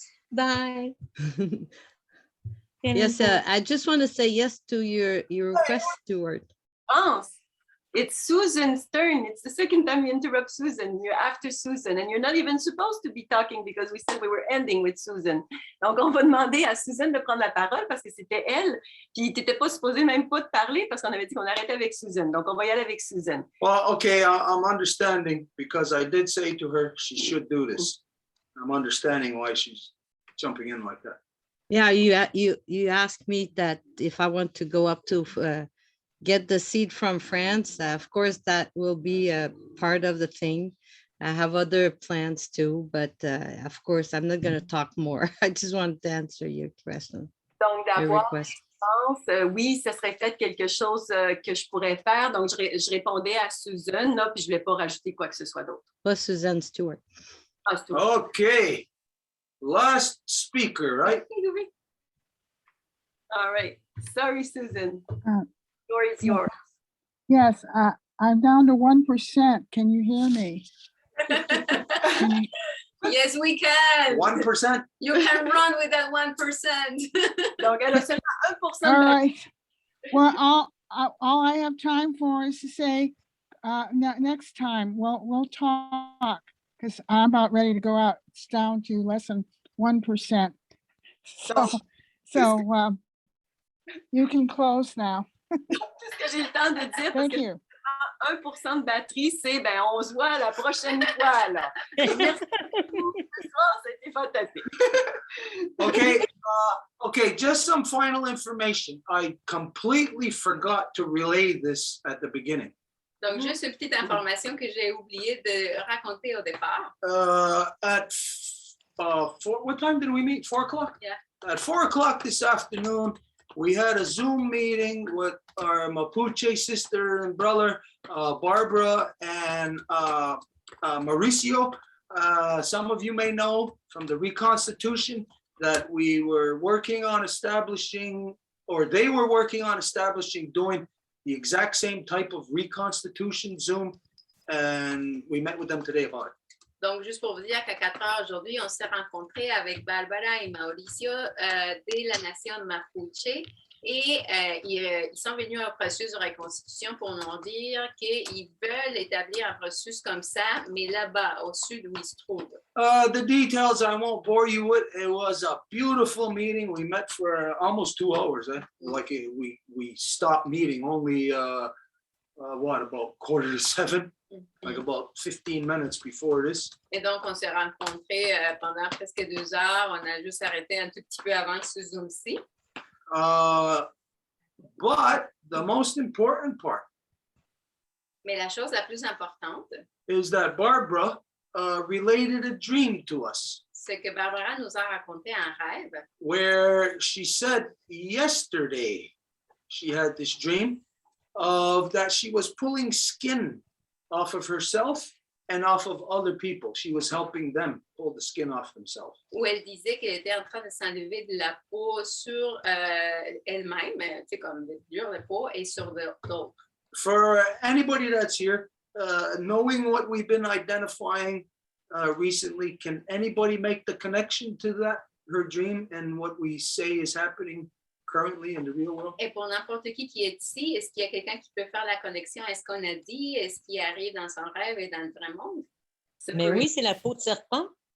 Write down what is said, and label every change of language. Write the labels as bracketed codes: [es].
[en] Bye. Yes, I just want to say yes to your request, Stuart. France, it's Susan's turn. It's the second time you interrupt Susan. You're after Susan, and you're not even supposed to be talking because we said we were ending with Susan. [fr] Donc, on va demander à Susan de prendre la parole parce que c'était elle. Puis, tu n'étais pas supposé même pas de parler parce qu'on avait dit qu'on arrêtait avec Susan. Donc, on va y aller avec Susan. [en] Well, okay, I'm understanding because I did say to her she should do this. I'm understanding why she's jumping in like that. Yeah, you asked me that if I want to go up to get the seed from France. Of course, that will be a part of the thing. I have other plans too, but of course, I'm not going to talk more. I just wanted to answer your question. [fr] Donc, [en] Your [fr] d'avoir [en] request. [fr] oui, ce serait peut-être quelque chose que je pourrais faire. Donc, je répondais à Susan, là, puis je ne voulais pas rajouter quoi que ce soit d'autre. Pas Suzanne Stewart. Ah, Stuart. [en] Okay, last speaker, right? All right. Sorry, Susan. Uh, Floor is yours. Yes, I'm down to 1%. Can you hear me? Yes, we can. 1%? You can run with that 1%. [fr] Donc, elle a seulement 1% [en] All right. Well, all I have time for is to say, next time, we'll talk, because I'm about ready to go out. It's down to less than 1%. So you can close now. [fr] Tout ce que j'ai le temps de dire, parce [en] Thank [fr] que [en] you. [fr] 1% de batterie, c'est ben on se voit la prochaine fois. Là. Et merci beaucoup. Ce soir, c'était fantastique. [en] Okay, just some final information. I completely forgot to relay this at the beginning. [fr] Donc, juste une petite information que j'ai oublié de raconter au départ. [en] At what time did we meet? 4 o'clock? Yeah. At 4 o'clock this afternoon, we had a Zoom meeting with our Mapuche sister and brother, Barbara and Mauricio. Some of you may know from the reconstitution that we were working on establishing, or they were working on establishing, doing the exact same type of reconstitution Zoom, and we met with them today about it. [fr] Donc, juste pour vous dire qu'à 4 heures aujourd'hui, on s'est rencontrés avec Barbara et Mauricio de la nation Mapuche et ils sont venus au processus de reconstitution pour nous dire qu'ils veulent établir un processus comme ça, mais là-bas, au sud où ils se trouvent. [en] The details I won't bore you with. It was a beautiful meeting. We met for almost 2 hours. Like we stopped meeting only about 6:45, like about 15 minutes before this. [fr] Et donc, on s'est rencontrés pendant presque 2 heures. On a juste arrêté un tout petit peu avant ce Zoom-ci. [en] But the most important part [fr] Mais la chose la plus importante, [en] is that Barbara related a dream to us, [fr] c'est que Barbara nous a raconté un rêve [en] where she said yesterday she had this dream of that she was pulling skin off of herself and off of other people. She was helping them pull the skin off themselves. [fr] où elle disait qu'elle était en train de s'enlever de la peau sur elle-même, tu sais, comme dur de peau, et sur d'autres. [en] For anybody that's here, knowing what we've been identifying recently, can anybody make the connection to that, her dream, and what we say is happening currently in the real world? [fr] Et pour n'importe qui est ici, est-ce qu'il y a quelqu'un qui peut faire la connexion à ce qu'on a dit, est ce qui arrive dans son rêve et dans le vrai monde? Mais oui, c'est la peau de serpent.